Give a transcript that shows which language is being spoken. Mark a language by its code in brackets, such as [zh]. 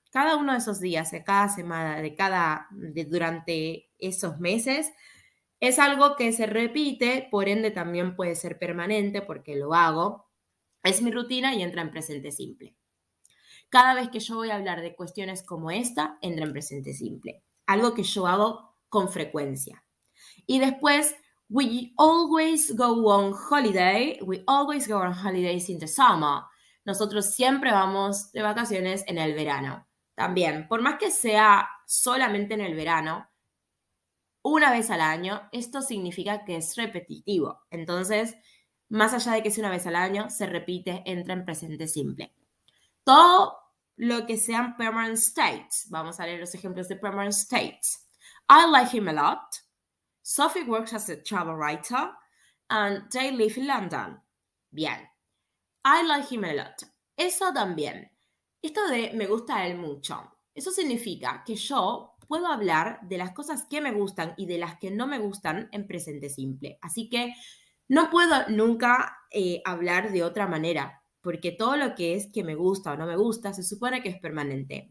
[es] Cada uno de esos días, de cada semana, durante esos meses, es algo que se repite, por ende también puede ser permanente porque lo hago. Es mi rutina y entra en presente simple. Cada vez que yo voy a hablar de cuestiones como esta, entra en presente simple. Algo que yo hago con frecuencia. Y después, [en] we always go on holiday. We always go on holidays in the summer. [es] Nosotros siempre vamos de vacaciones en el verano. También, por más que sea solamente en el verano, una vez al año, esto significa que es repetitivo. Entonces, más allá de que sea una vez al año, se repite, entra en presente simple. Todo lo que sean permanent states. Vamos a leer los ejemplos de permanent states. [en] I like him a lot. Sophie works as a travel writer and they live in London. Bien. I like him a lot. [es] Eso también. Esto de me gusta a él mucho. Eso significa que yo puedo hablar de las cosas que me gustan y de las que no me gustan en presente simple. Así que no puedo nunca hablar de otra manera, porque todo lo que es que me gusta o no me gusta se supone que es permanente.